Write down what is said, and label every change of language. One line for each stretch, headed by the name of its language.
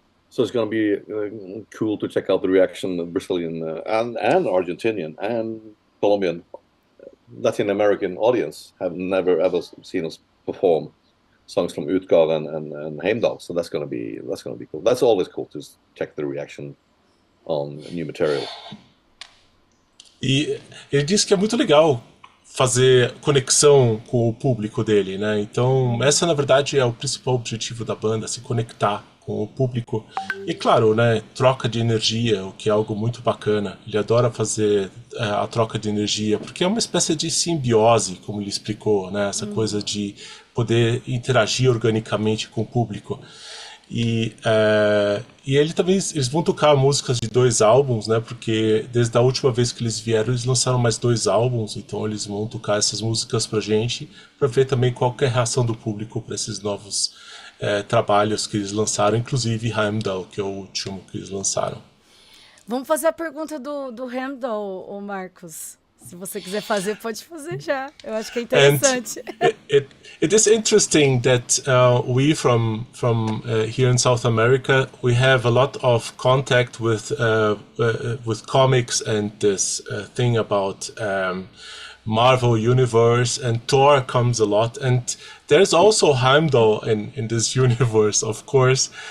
English: So it's going to be cool to check out the reaction of Brazilian and Argentinian and Colombian, Latin American audience have never ever seen us perform songs from Utgård and Heimdall. So that's going to be cool. That's always cool to check the reaction on new material.
Portuguese: E ele disse que é muito legal fazer conexão com o público dele, né? Então, essa na verdade é o principal objetivo da banda, se conectar com o público. E claro, né, troca de energia, o que é algo muito bacana. Ele adora fazer a troca de energia, porque é uma espécie de simbiose, como ele explicou, né? Essa coisa de poder interagir organicamente com o público. E ele também, eles vão tocar músicas de 2 álbuns, né? Porque desde a última vez que eles vieram, eles lançaram mais 2 álbuns, então eles vão tocar essas músicas pra gente, pra ver também qual que é a reação do público para esses novos trabalhos que eles lançaram, inclusive Heimdall, que é o último que eles lançaram. Vamos fazer a pergunta do Heimdall, ô Marcos. Se você quiser fazer, pode fazer já. Eu acho que é interessante.
English: It is interesting that we from here in South America, we have a lot of contact with comics and this thing about Marvel universe, and Thor comes a lot, and there's also Heimdall in this universe, of course.